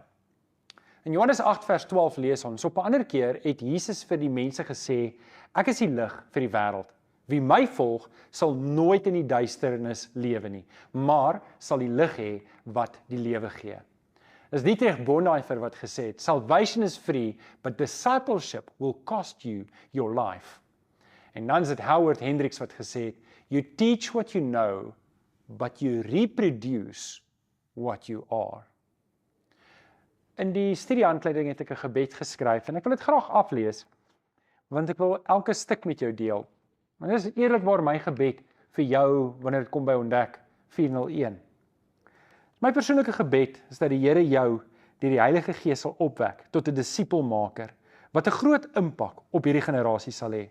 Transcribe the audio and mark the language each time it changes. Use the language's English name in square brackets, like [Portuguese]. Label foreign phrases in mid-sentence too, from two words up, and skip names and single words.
[Afrikaans] In Johannes 8 vers 12 lees ons, op 'n ander keer het Jesus vir die mense gesê, ek is die lig vir die wêreld. Wie my volg, sal nooit in die duisternis lewe nie, maar sal die lig hê wat die lewe gee. Is Dietrich Bonhoeffer wat gesê het, [English] salvation is free, but discipleship will cost you your life. [Afrikaans] En dan is dit Howard Hendricks wat gesê het, [English] you teach what you know, but you reproduce what you are. [Afrikaans] In die studiehandleiding het ek 'n gebed geskryf, en ek wil dit graag aflees, want ek wil elke stuk met jou deel. Maar dit is eerlikwaar my gebed vir jou, wanneer dit kom by ontdek 401. My persoonlike gebed is dat die Here jou deur die Heilige Gees sal opwek tot 'n disipelmaker wat 'n groot impak op hierdie generasie sal hê.